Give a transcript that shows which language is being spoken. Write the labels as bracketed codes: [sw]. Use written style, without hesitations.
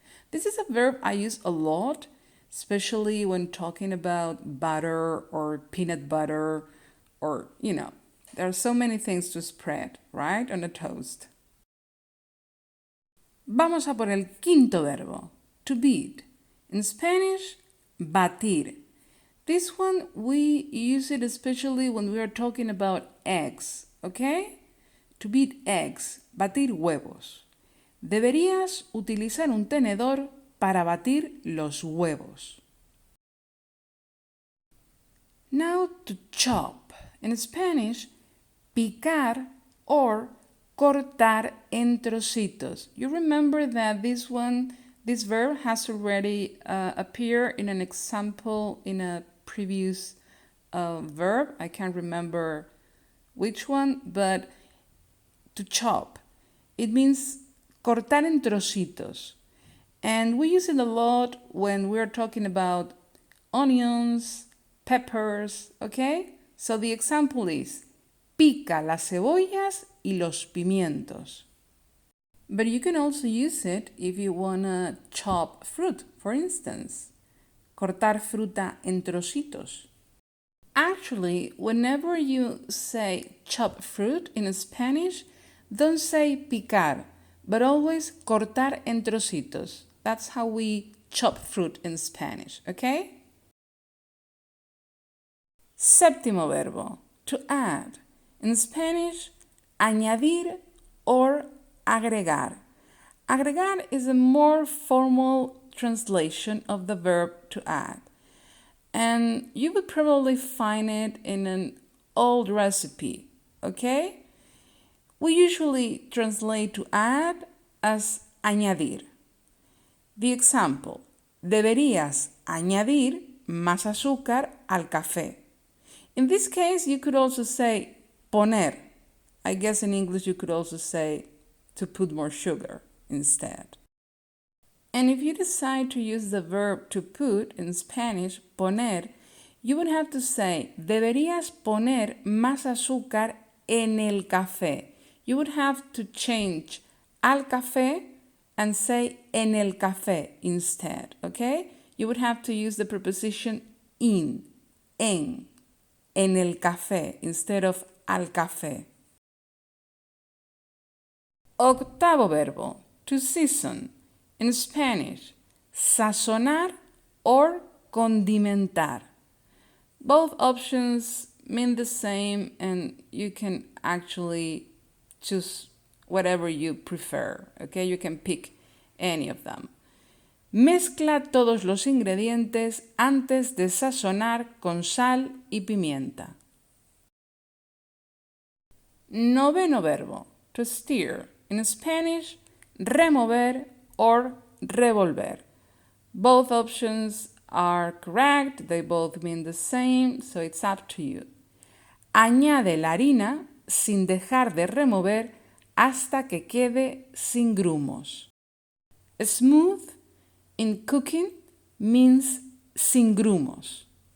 [en] This is a verb I use a lot, especially when talking about butter or peanut butter or, there are so many things to spread, right, on a toast. [es] Vamos a por el quinto verbo, [en] to beat. In Spanish, [es] batir. [en] This one, we use it especially when we are talking about eggs, okay? To beat eggs, [es] batir huevos. Deberías utilizar un tenedor para batir los huevos. [en] Now to chop. In Spanish, picar or [es] cortar en trocitos. [en] You remember that this verb has already appeared in an example in a previous verb. I can't remember which one, but to chop. it means [es] cortar en trocitos. [en] And we use it a lot when we're talking about onions, peppers, okay? So the example is, [es] pica las cebollas y los pimientos. [en] But you can also use it if you want to chop fruit, for instance. [es] Cortar fruta en trocitos. [en] Actually, whenever you say chop fruit in Spanish, don't say picar, but always [es] cortar en trocitos. [en] That's how we chop fruit in Spanish, okay? [es] Séptimo verbo, [en] to add. In Spanish, añadir or agregar. Agregar is a more formal translation of the verb to add. And you would probably find it in an old recipe, okay? We usually translate to add as añadir. The example, [es] deberías añadir más azúcar al café. [en] In this case, you could also say poner. I guess in English you could also say to put more sugar instead. And if you decide to use the verb to put in Spanish, poner, you would have to say, [es] deberías poner más azúcar en el café. [en] You would have to change al café and say en el café instead, okay? You would have to use the preposition en el café instead of al café. [es] Octavo verbo, [en] to season. In Spanish, sazonar or condimentar. Both options mean the same and you can actually choose whatever you prefer, okay? You can pick any of them. [es] Mezcla todos los ingredientes antes de sazonar con sal y pimienta. Noveno verbo, [en] to steer. In Spanish, remover or revolver. Both options are correct, they both mean the same, so it's up to you. [es] Añade la harina sin dejar de remover hasta que quede sin grumos. [en] Smooth in cooking means [es] sin grumos.